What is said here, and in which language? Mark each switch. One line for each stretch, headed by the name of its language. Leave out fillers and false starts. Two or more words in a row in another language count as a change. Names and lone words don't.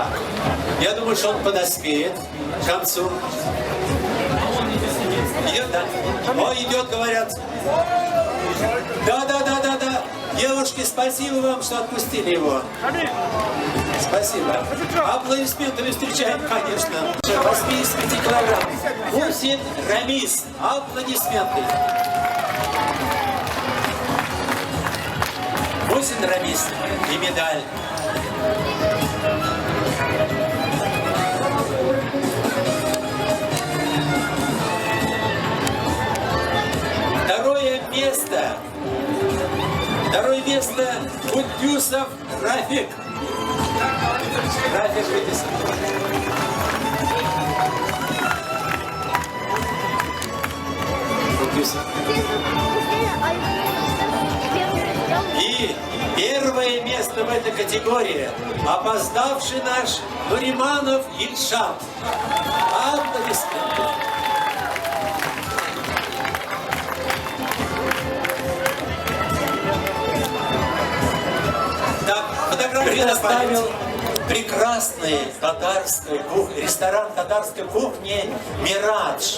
Russian: Я думаю, что он подоспеет к концу. Идет, да? О, идет, говорят. Да. Девушки, спасибо вам, что отпустили его. Спасибо. Аплодисментами встречаем, конечно. 85 килограмм. Мусин Рамис. Аплодисменты. Мусин Рамис. И медаль. Второе место Кутюсов Рафик. Рафик выписан. Кутюсов. И первое место в этой категории опоздавший наш Нуриманов Ильшат. Аплодисменты. Так, фотографию предоставил прекрасный ресторан татарской кухни «Мирадж».